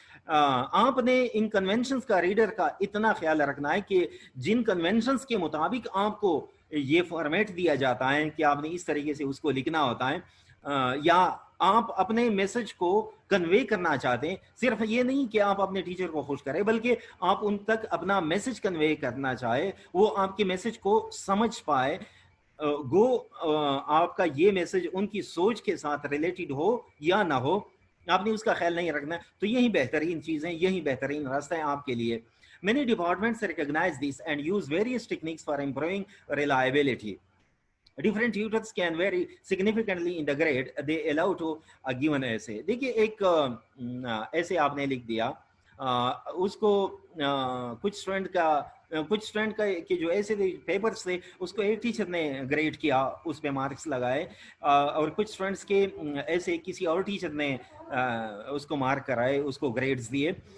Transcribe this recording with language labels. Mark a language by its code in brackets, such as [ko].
[ur] آپ نے ان کنونشنز کا ریڈر کا اتنا خیال رکھنا ہے کہ جن کنونشنز کے مطابق آپ کو یہ فارمیٹ دیا جاتا ہے کہ آپ نے اس طریقے سے اس کو لکھنا ہوتا ہے, یا آپ اپنے میسج کو کنوے کرنا چاہتے ہیں, صرف یہ نہیں کہ آپ اپنے ٹیچر کو خوش کریں بلکہ آپ ان تک اپنا میسج کنوے کرنا چاہے, وہ آپ کے میسج کو سمجھ پائے, گو آپ کا یہ میسج ان کی سوچ کے ساتھ ریلیٹڈ ہو یا نہ ہو, آپ نے اس کا خیال نہیں رکھنا. تو یہی بہترین چیزیں, یہی بہترین راستہ ہے آپ کے لیے. [en] Many departments recognize this and use various techniques for improving reliability. Different tutors can vary significantly in the grade they allow to a given essay. [ur] دیکھیے ایک ایسے آپ نے لکھ دیا, اس کو کچھ اسٹوڈنٹ کا کہ جو ایسے پیپرس تھے اس کو ایک ٹیچر نے گریڈ کیا, اس پہ مارکس لگائے, اور کچھ اسٹوڈنٹس کے ایسے کسی اور ٹیچر نے اس کو مارک کرائے, اس کو گریڈز دیے.